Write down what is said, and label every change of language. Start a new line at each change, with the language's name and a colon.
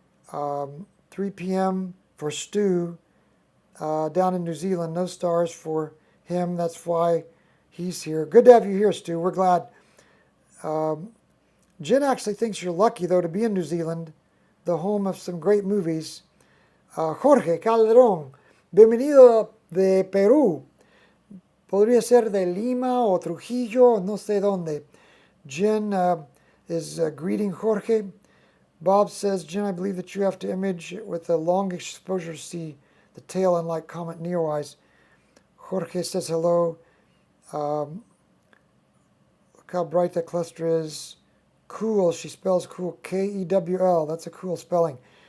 English: 3 p.m. for Stu down in New Zealand. No stars for him. That's why he's here. Good to have you here, Stu. We're glad. Jen actually thinks you're lucky, though, to be in New Zealand, the home of some great movies.
Spanish: Jorge Calderón, bienvenido de Perú. Podría ser de Lima o Trujillo, no sé dónde.
English: Jen is greeting Jorge. Bob says, Jen, I believe that you have to image with a long exposure to see the tail, unlike Comet Neowise. Jorge says hello. Look how bright that cluster is. Cool, she spells cool, K-E-W-L. That's a cool spelling.